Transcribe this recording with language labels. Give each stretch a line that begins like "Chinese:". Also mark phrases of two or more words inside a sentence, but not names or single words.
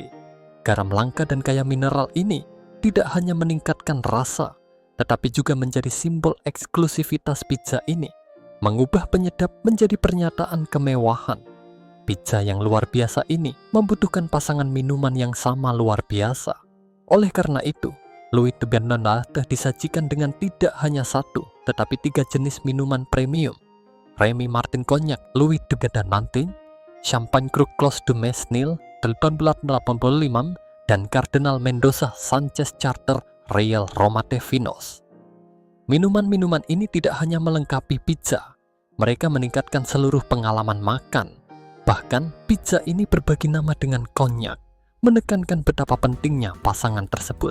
Indonesian: Garam langka dan kaya mineral ini tidak hanya meningkatkan rasa, tetapi juga menjadi simbol eksklusivitas pizza ini, mengubah penyedap menjadi pernyataan kemewahan. Pizza yang luar biasa ini membutuhkan pasangan minuman yang sama luar biasa. Oleh karena itu, Louis de Bernardin disajikan dengan tidak hanya 1, tetapi 3 jenis minuman premium. Remy Martin Cognac Louis de Bernardin, Champagne Cru Clos du Mesnil 1885, dan Cardinal Mendoza Sanchez Charter Real Romate Vinos. Minuman-minuman ini tidak hanya melengkapi pizza, mereka meningkatkan seluruh pengalaman makan. Bahkan, pizza ini berbagi nama dengan konyak, menekankan betapa pentingnya pasangan tersebut.